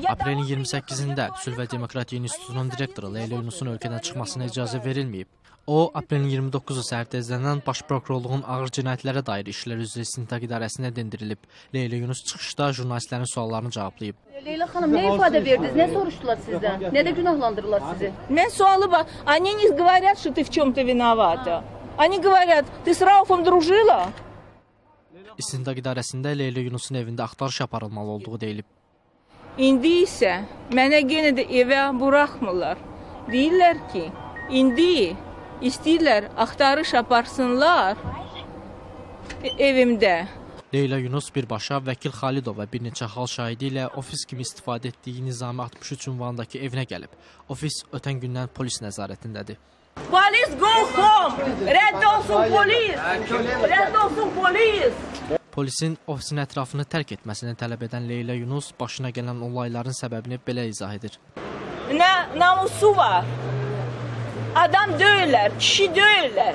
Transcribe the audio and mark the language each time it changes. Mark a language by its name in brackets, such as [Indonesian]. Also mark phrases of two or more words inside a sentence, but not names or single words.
[Azerbaijani] Aprelin 28-də Sülh və Demokratiya İnstitutunun direktoru Leyla Yunusun ölkədən çıxmasına icazə verilməyib. O, aprelin 29-u səhər tezdən Baş Prokurorluğun ağır cinayətlərə dair işlər üzrə istintaq idarəsinə dindirilib. Leyla Yunus çıxışda jurnalistlərin suallarını cavablayıb. Leyla xanım, nə ifadə verdiniz? Nə soruşdular sizdən? Nədə günahlandırırlar sizi? Mən sualı var. [Russian] Они не говорят, что ты в чем-то виновата. Они говорят, ты с Рауфом дружила? [Azerbaijani] İstintaq idarəsində Leyla Yunusun evində axtarış aparılmalı olduğu deyilib. İndi isə mənə yenə də evə buraxmırlar. Deyirlər ki, indi istəyirlər axtarış aparsınlar evimdə. Leyla Yunus birbaşa Vəkil Xalidov və bir neçə hal şahidi ilə ofis kimi istifadə etdiyi Nizami 63 ünvanındakı evinə gəlib. Ofis ötən gündən polis nəzarətindədir. [English] Polis go home! [Azerbaijani] Rədd olsun polis! Rədd olsun polis! Polisin ofisin ətrafını tərk etməsini tələb edən Leyla Yunus başına gələn olayların səbəbini belə izah edir. Nə namusu var? Adam döyürlər, kişi döyürlər.